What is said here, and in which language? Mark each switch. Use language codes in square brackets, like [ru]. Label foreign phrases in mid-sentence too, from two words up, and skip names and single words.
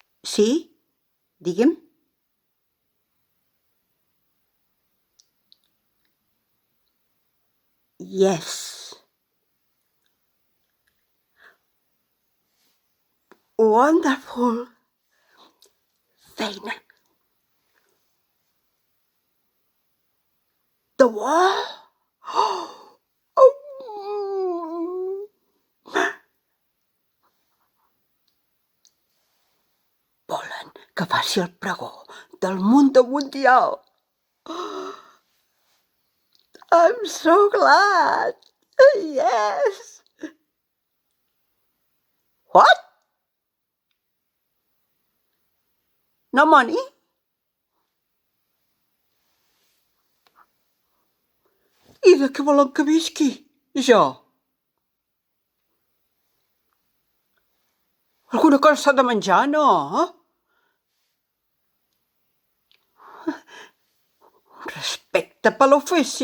[ca] Sí? Digue'm. [en] Yes. Wonderful. Feina. The wall? [ca] Volen que faci el pregó del [es] mundo mundial. [en] I'm so glad. Yes. What? No money? [ca] I de què volen que visqui? Jo? Alguna cosa s'ha de menjar, no? Respecte per l'ofici.